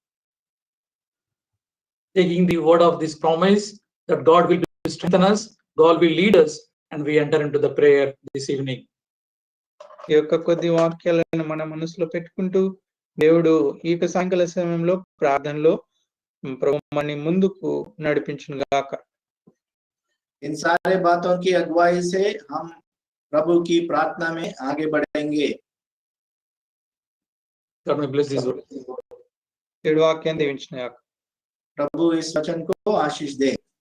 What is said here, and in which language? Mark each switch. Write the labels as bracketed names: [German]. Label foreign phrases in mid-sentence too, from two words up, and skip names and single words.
[English] Taking the word of this promise that God will strengthen us, God will lead us, and we enter into the prayer this evening. [Telugu] ఈ యొక్క కొద్ది వాక్యాలను మన మనసులో పెట్టుకుంటూ దేవుడు ఈ సాయంకాల సమయంలో ప్రార్థనలో ప్రభు మనని ముందుకు నడిపించును గాక. [Hindi] इन सारे बातों की अगुवाई से हम प्रभु की प्रार्थना में आगे बढ़ेंगे. [English] God may bless this word. [Telugu] ఏడు వాక్యాన్ని దీవించును గాక. [Hindi] प्रभु इस वचन को आशीष दे.